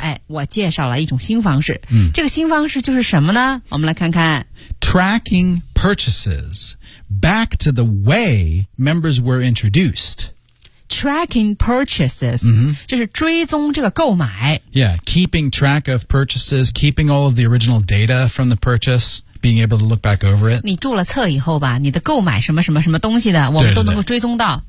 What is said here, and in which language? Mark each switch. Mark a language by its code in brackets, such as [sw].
[zh] 哎，我介绍了一种新方式。嗯，这个新方式就是什么呢？我们来看看。 [en] Tracking purchases back to the way members were introduced. Tracking purchases,、 [zh] mm-hmm. 就是追踪这个购买。 [en] Yeah, keeping track of purchases, keeping all of the original data from the purchase. Being able to look back over it. [zh] 你注了册以后吧，你的购买什么什么什么东西的，我们都能够追踪到